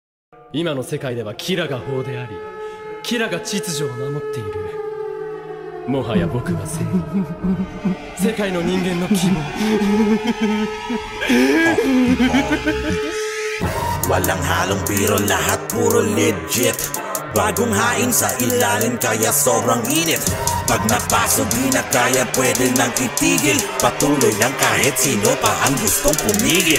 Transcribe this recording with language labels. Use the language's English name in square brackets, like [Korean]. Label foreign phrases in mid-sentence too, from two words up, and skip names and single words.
[Japanese] 今の世界ではキラが法であり、キラが秩序を守っている。もはや僕は正義、世界の人間の希望。 [Filipino] Walang halong biro, lahat puro legit. Bagong hain sa ilalim kaya sobrang init. Pag napasok di na kaya pwede nang itigil. Patuloy lang kahit sino pa ang gustong pumigil.